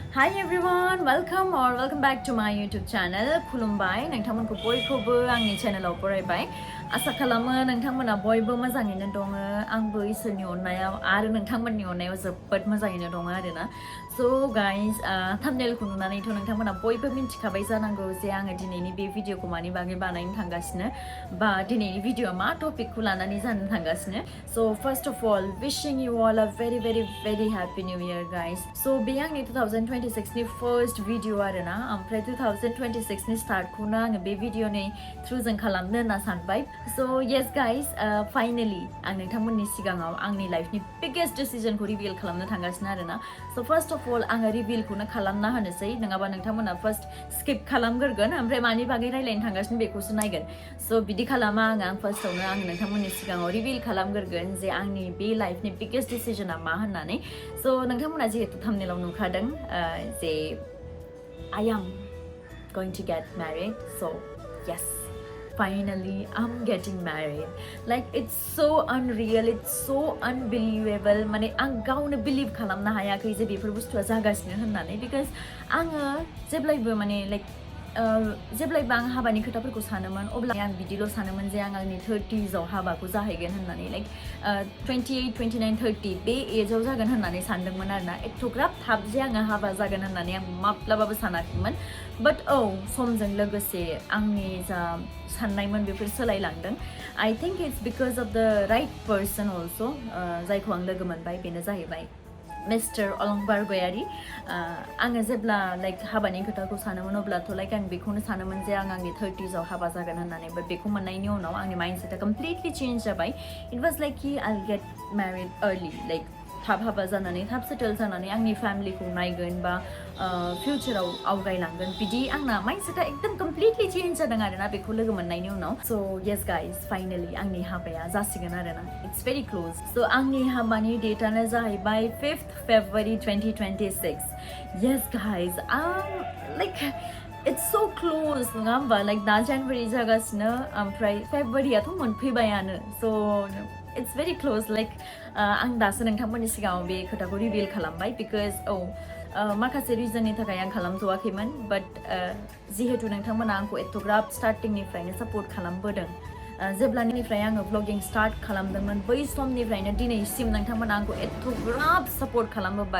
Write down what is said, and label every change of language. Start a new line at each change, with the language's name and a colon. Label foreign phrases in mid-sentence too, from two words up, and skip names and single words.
English: Hi everyone, welcome back to my YouTube channel.
Bodo: Khulumbai, नोंथांमोनखौ बयखौबो आंनि चेनेलाव बरायबाय. आसा खालामो नोंथांमोना बयबो मोजाङैनो दङ. आंबो इसोरनि अननायाव आरो नोंथांमोननि अननायाव जोबोद मोजाङैनो दङ आरोना.
English: So guys,
Bodo: thumbnailखौ नुनानैथ' नोंथांमोना बयबो मिन्थिखाबाय जानांगौ जे आङो दिनैनि बे भिडिअखौ मानि बागै बानायनो थांगासिनो बा दिनैनि भिडिअआ मा टपिकखौ लानानै जानो थांगासिनो.
English: So first of all, wishing you all a very happy new year guys.
Bodo: So बे आंनि 2026 नि first भिडिअ आरोना. ओमफ्राय 2026 नि स्टार्टखौनो आङो बे भिडिअनि थ्रुजों खालामनो होनना सानबाय.
English: So yes guys,
Bodo: finally आं नोंथांमोननि सिगाङाव आंनि लाइफनि
English: biggest decision
Bodo: खौ रिभिल खालामनो थांगासिनो आरोना.
English: So first of all
Bodo: आङो रिभिलखौनो खालामना होनोसै, नङाबा नोंथांमोना first skip खालामग्रोगोन ओमफ्राय मानि बागै रायलायनो थांगासिनो बेखौसो नायगोन. So बिदि खालामा आं फार्स्टआवनो आङो नोंथांमोननि सिगाङाव रिभिल खालामग्रोगोन जे आंनि बे लाइफनि
English: biggest decision
Bodo: आ मा होननानै.
English: So नोंथांमोना जिहेतु thumbnailआव नुखादों जे I am going to get married. So yes, finally I'm getting married. Like it's so unreal, it's so unbelievable.
Bodo: माने आं गावनो बिलिभ खालामनो हायाखै जे बेफोर बुस्थुआ जागासिनो होननानै, because आङो जेब्लायबो माने लाइक जेब्लायबो आं हाबानि खोथाफोरखौ सानोमोन अब्ला आं बिदिल' सानोमोन जे आं आंनि 30sआव हाबाखौ जाहैगोन होननानै, लाइक 28, 29, 30 बे एजआव जागोन होननानै सानदोंमोन आरोना. एथ'ग्राब थाब जे आङो हाबा जागोन होननानै आं माब्लाबाबो सानाखैमोन. बाट समजों लोगोसे आंनि जा साननायमोन बेफोर सोलायलांदों.
English: I think it's because of the right person also.
Bodo: जायखौ आं लोगो मोनबाय बेनो जाहैबाय मिस्टार अलंबार गयारी. आङो जेब्ला लाइक हाबानि खोथाखौ सानोमोन अब्लाथ' लाइक आं बेखौनो सानोमोन जे आं आंनि 30sआव हाबा जागोन होननानै. बाट बेखौ मोननायनि उनाव आंनि माइन्डसेटआ
English: completely change
Bodo: जाबाय.
English: It was like कि I'll get married early,
Bodo: लाइक थाब हाबा जानानै थाब सेटेल जानानै आंनि फेमिलिखौ नायगोन बा फिउचाराव आवगायलांगोन, बिदि आंना माइन्डसेटआ एकदम
English: completely change
Bodo: जादों आरोना बेखौ लोगो मोननायनि उनाव.
English: So yes guys, finally
Bodo: आंनि हाबाया जासिगोन आरोना.
English: It's very close. So
Bodo: आंनि हाबानि डेटआनो जाहैबाय 5th February 2026.
English: Yes guys, like it's so close
Bodo: नङा होमबा? लाइक दा जानुवारि जागासिनो ओमफ्राय फेब्रुवारियाथ' मोनफैबायानो.
English: सो it's very close.
Bodo: लाइक आं दासो नोंथांमोननि सिगाङाव बे खोथाखौ रिभिल खालामबाय, बिकज माखासे रिजननि थाखाय आं खालामथ'वाखैमोन. बाट जिहेतु नोंथांमोना आंखौ एथ'ग्राब स्टार्टिंनिफ्रायनो सापर्ट खालामबोदों, जेब्लानिफ्राय आङो ब्लगिं स्टार्ट खालामदोंमोन बै समनिफ्रायनो दिनैसिम नोंथांमोना आंखौ एथ'ग्राब सापर्ट खालामबोबाय.